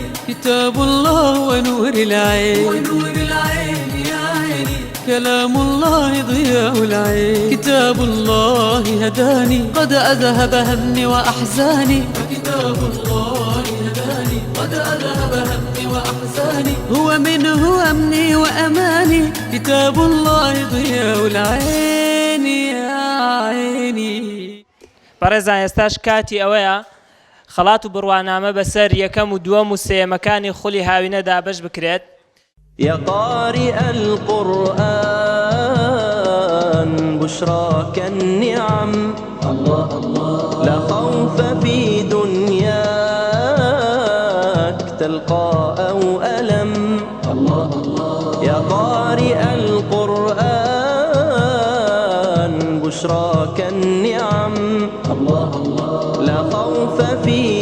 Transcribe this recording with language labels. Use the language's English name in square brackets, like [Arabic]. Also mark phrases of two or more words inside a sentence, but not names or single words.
[Arabic] كتاب الله ونور العين ونور العين يا عيني كلام الله ضياء العين كتاب الله هداني قد أذهب همي وأحزاني فكتاب الله هداني قد أذهب همي وأحزاني هو منه أمني وأماني كتاب الله ضياء العين يا عيني [Central Kurdish] بەڕێزان ئێستاش کاتی ئەوەیە خەڵات و بڕوانامە بەسەر یەکەم و دووەم و سێیەمەکانی خولی هاوینەدا بەش بکرێت. [Arabic] يا قارئ القرآن بشراك النعم الله الله لا خوف في دنياك تلقى أو ألم الله الله يا قارئ القرآن بشراك النعم الله الله لا خوف في